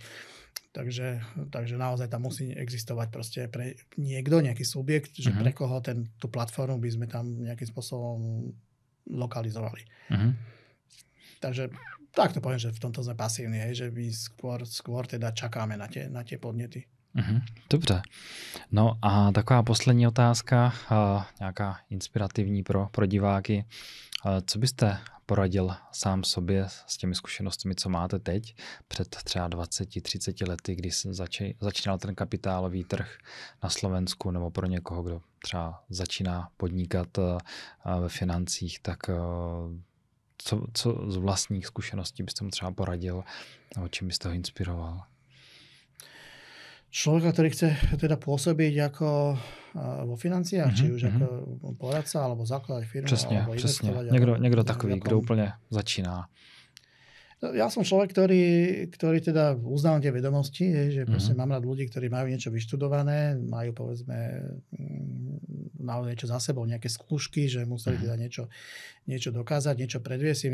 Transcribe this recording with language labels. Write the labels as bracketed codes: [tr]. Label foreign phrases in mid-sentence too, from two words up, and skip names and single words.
[sk] Takže naozaj tam musí existovať proste pre nejaký subjekt, že pre koho tú platformu by sme tam nejakým spôsobom lokalizovali. Takže tak to poviem, že v tomto sme pasívni, že my skôr teda čakáme na tie podnety. [cs] Dobře. No a taková poslední otázka, nějaká inspirativní pro diváky. Co byste poradil sám sobě s těmi zkušenostmi, co máte teď, před třeba 20-30 lety, kdy začínal ten kapitálový trh na Slovensku, nebo pro někoho, kdo třeba začíná podnikat ve financích, tak co z vlastních zkušeností byste mu třeba poradil, nebo čím byste ho inspiroval? [sk] Človeka, ktorý chce teda pôsobiť ako vo financiách, či už ako poradca, alebo zakladať firmu, alebo investovať. [cs] Někdo takový, kdo úplně začíná. [sk] Ja som človek, ktorý teda uznávam tie vedomosti, že proste mám rád ľudí, ktorí majú niečo vyštudované, majú povedzme niečo za sebou, nejaké skúšky, že museli teda niečo dokázať, niečo predviesť.